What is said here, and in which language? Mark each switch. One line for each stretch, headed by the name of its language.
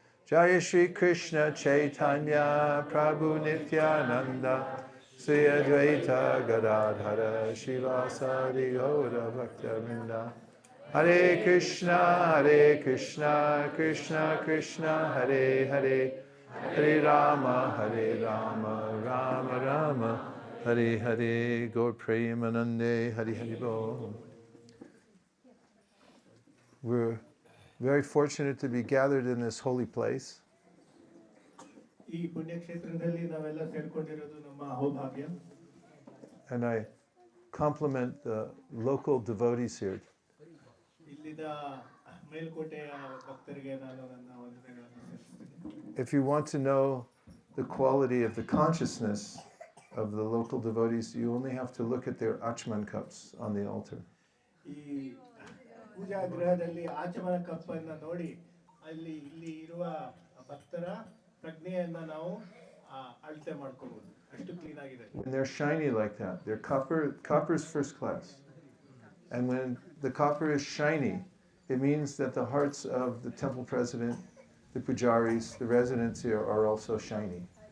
Sanskrit: Jaya Shri Krishna Chaitanya Prabhu Nityananda Sri Advaita Gadadhara Shivasari Gaura Bhaktavinda Hare Krishna, Krishna Krishna, Hare Hare, Hare Rama, Rama Rama, Hare Hare, Gaur Premanande, Hare Hare Bol.
English: We're very fortunate to be gathered in this holy place.
Kannada: ಈ ಪುಣ್ಯಕ್ಷೇತ್ರದಲ್ಲಿ ನಾವೆಲ್ಲ ಸೇರ್ಕೊಂಡಿರೋದು ನಮ್ಮ ಅಹೋಭಾಗ್ಯ.
English: And I compliment the local devotees here.
Kannada: ಇಲ್ಲಿದ ಮೇಲ್ಕೋಟೆಯ ಭಕ್ತರಿಗೆ ನಾನು ನನ್ನ ವಂದನೆಗಳನ್ನು ಸಲ್ಲಿಸುತ್ತೇನೆ.
English: If you want to know the quality of the consciousness of the local devotees, you only have to look at their achman cups on the altar.
Kannada: ಈ ಪೂಜಾ ಗೃಹದಲ್ಲಿ ಆಚಮನ ಕಪ್ಪನ್ನು ನೋಡಿ ಅಲ್ಲಿ ಇಲ್ಲಿ ಇರುವ ಭಕ್ತರ ಪ್ರಜ್ಞೆಯನ್ನ ನಾವು ಅಳತೆ ಮಾಡ್ಕೋಬಹುದು. ಅಷ್ಟು ಕ್ಲೀನ್ ಆಗಿದೆ.
English: When they're shiny like that, they're copper is first class. And when the copper is shiny, it means that the hearts of the temple president, the pujaris, the residents here are also shiny.